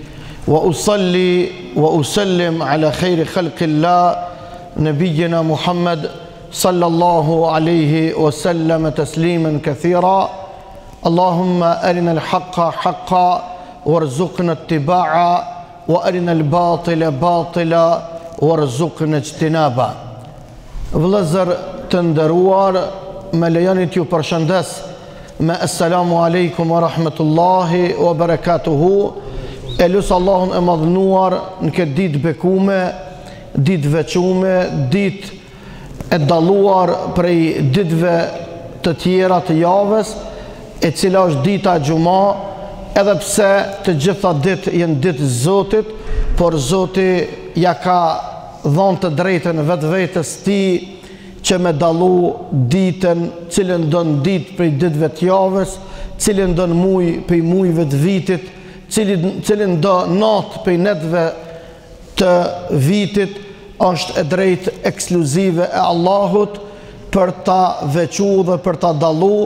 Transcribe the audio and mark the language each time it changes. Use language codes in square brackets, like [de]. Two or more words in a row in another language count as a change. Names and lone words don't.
[ar] وأصلي وأسلم على خير خلق الله نبينا محمد صلى الله عليه وسلم تسليما كثيرا اللهم أرنا الحق حقا وارزقنا اتباعه وأرنا الباطل باطلا وارزقنا اجتنابا. [sq] Vëllezër të nderuar, me lejoni t'ju përshëndes me [ar] السلام عليكم ورحمة الله وبركاته. [sq] E lusë Allahun e madhnuar në këtë ditë bekume, ditë veçume, ditë e dalluar prej ditëve të tjera të javës, e cila është dita gjuma, edhe pse të gjitha ditë jenë ditë Zotit, por Zoti ja ka dhënë të drejtën vetvetes tij që me dallu ditën, cilën don ditë prej ditëve të javës, cilën don muaj prej muajve të vitit, cilën do natë prej netëve të vitit, është e drejtë ekskluzive e Allahut për ta veçuar dhe për ta dallu.